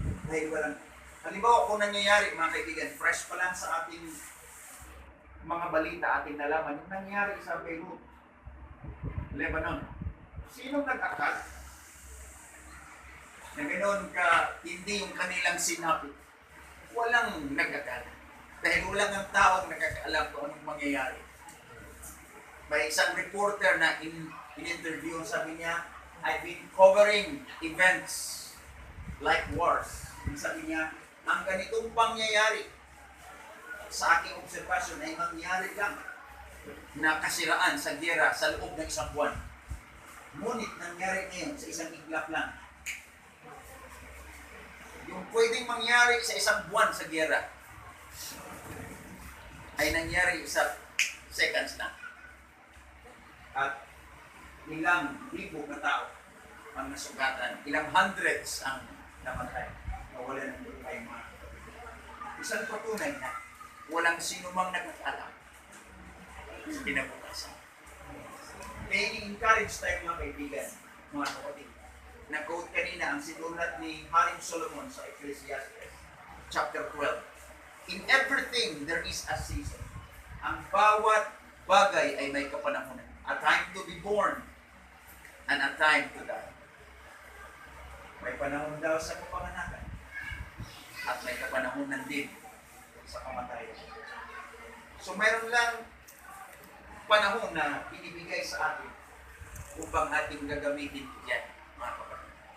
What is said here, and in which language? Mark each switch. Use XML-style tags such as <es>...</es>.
<tl>Dahil walang, halimbawa kung nangyayari, mga kaibigan, fresh pa lang sa ating mga balita, ating nalaman, yung nangyayari sa Beirut, Lebanon. Sinong nag-akala na ganoon ka hindi yung kanilang sinabi? Walang nag-akala. Dahil walang ang taong nakakaalam kung anong mangyayari. May isang reporter na in-interview, sabi niya,</tl> <en>I've been covering events like wars.</en> <tl>Sabi niya, ang ganitong pangyayari sa aking obserbasyon ay mangyari lang na kasiraan sa giyera sa loob ng isang buwan. Ngunit nangyari ngayon sa isang iglap lang. Yung pwedeng mangyari sa isang buwan sa giyera ay nangyari sa seconds na. At ilang libo na tao ang nasugatan, ilang hundreds ang namatay, nawala ng buhay mga. Isang patunay na walang sino mang nagkakalam sa kinabukasan. Kaya i-encourage tayo mga kaibigan, mga kapatid. Na-quote kanina ang sinulat ni Haring Solomon sa Ecclesiastes, chapter 12.</tl> <en>In everything there is a season.</en> <tl>Ang bawat bagay ay may kapanahunan.</tl> <en>A time to be born and a time to die.</en> <tl>May panahon daw sa kapanganakan at may kapanahunan din sa kamatayan. So mayroon lang panahon na binibigay sa atin upang ating gagamitin yan, mga kapatid.</tl>